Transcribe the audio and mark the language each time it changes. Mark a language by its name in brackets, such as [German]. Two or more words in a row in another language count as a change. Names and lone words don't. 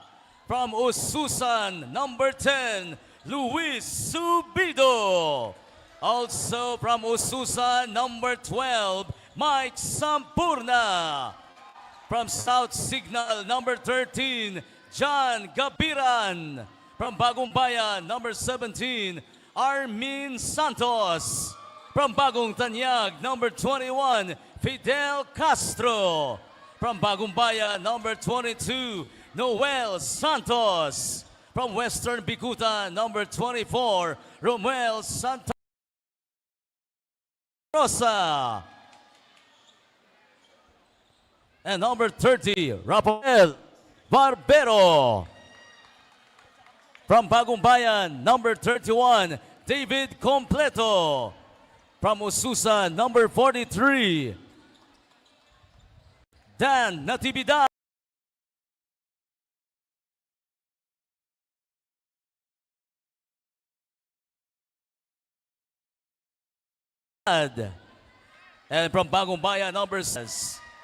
[English] From Ususan, number 10, Luis Subido. Also from Ususan, number 12, Mike Sampurna. From South Signal, number 13, John Gabiran. From Bagong Bayan, number 17, Armin Santos. From Bagong Tanyag, number 21, Fidel Castro. From Bagong Bayan, number 22, Noel Santos. From Western Bicutan, number 24, Romuel Santos Rosa. And number 30, Rafael Barbero. From Bagong Bayan, number 31, David Completo. From Ususan, number 43, Dan Natividad. And from Bagong Bayan, number 6.